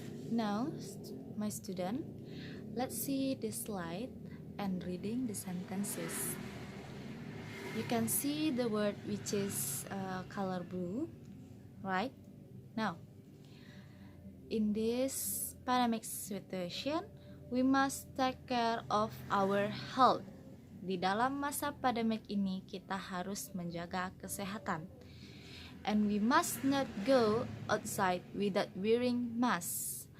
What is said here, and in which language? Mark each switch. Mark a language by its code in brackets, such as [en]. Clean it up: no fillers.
[en] Now, my student, let's see this slide and reading the sentences. You can see the word which is color blue, right? Now, in this pandemic situation, we must take care of our health. [id] Di dalam masa pandemik ini, kita harus menjaga kesehatan. [en] And we must not go outside without wearing mask.